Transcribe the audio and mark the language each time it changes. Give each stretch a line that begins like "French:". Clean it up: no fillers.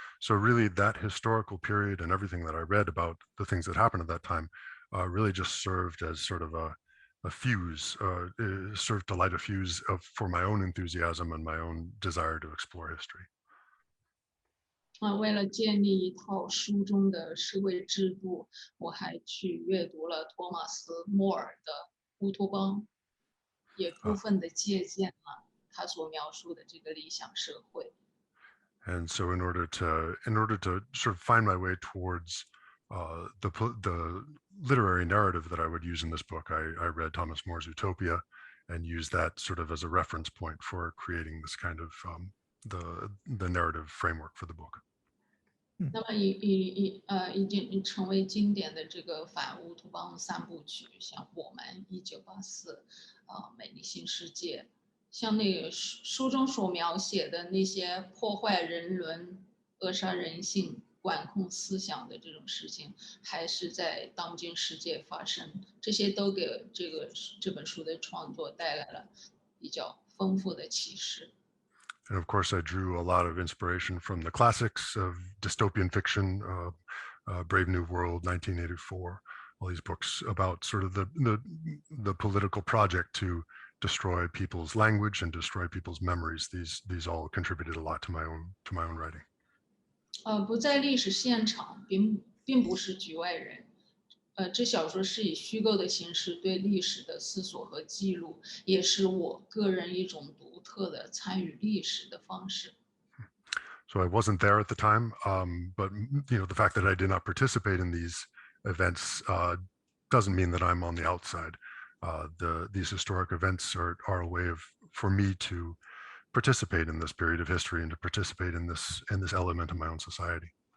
English: So really that historical period and everything that I read about the things that happened at that time really just served as sort of a fuse, served to light a fuse for my own enthusiasm and my own desire to explore history.
Chinese: 为了建立一套书中的社会制度，我还去阅读了托马斯·莫尔的《乌托邦》，也部分的借鉴了他所描述的这个理想社会。
English: And so in order to sort of find my way towards the literary narrative that I would use in this book, I read Thomas More's Utopia and used that sort of as a reference point for creating this kind of the narrative framework for the book.
Chinese: 那么已经成为经典的这个反乌托邦3部曲，像《我们》、1984、美丽新世界，像那个书中所描写的那些破坏人伦、扼杀人性、管控思想的这种事情，还是在当今世界发生。这些都给这本书的创作带来了比较丰富的启示。
English: And of course, I drew a lot of inspiration from the classics of dystopian fiction, Brave New World, 1984, all these books about sort of the political project to destroy people's language and destroy people's memories. These all contributed a lot to my own writing.
Chinese: 不在历史现场，并不是局外人。这小说是以虚构的形式对历史的思索和记录，也是我个人一种独特的参与历史的方式。
English: So I wasn't there at the time, but the fact that I did not participate in these events doesn't mean that I'm on the outside. These historic events are a way for me to participate in this period of history and to participate in this element of my own society.